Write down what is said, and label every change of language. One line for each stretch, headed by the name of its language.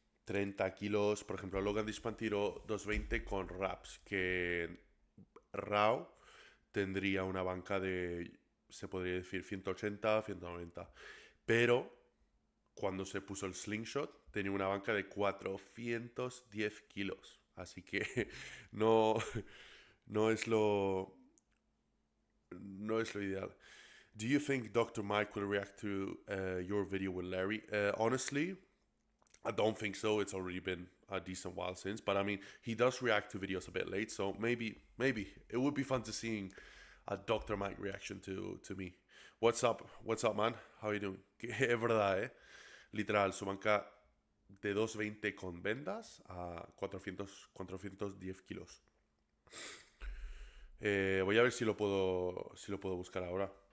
Spanish: 30 kilos. Por ejemplo, Logan Dishman tiró 220 con wraps, que RAW tendría una banca de, se podría decir, 180, 190. Pero cuando se puso el slingshot, tenía una banca de 410 kilos. Así que no, no es lo, no es lo ideal.
English: Do you think Dr. Mike will react to your video with Larry? Honestly, I don't think so. It's already been a decent while since. But I mean, he does react to videos a bit late. So maybe it would be fun to seeing a Dr. Mike reaction to me. What's up, man? How are you doing?
Spanish: Es verdad, literal, su banca de 220 con vendas a 410 kilos. Voy a ver si lo puedo buscar ahora.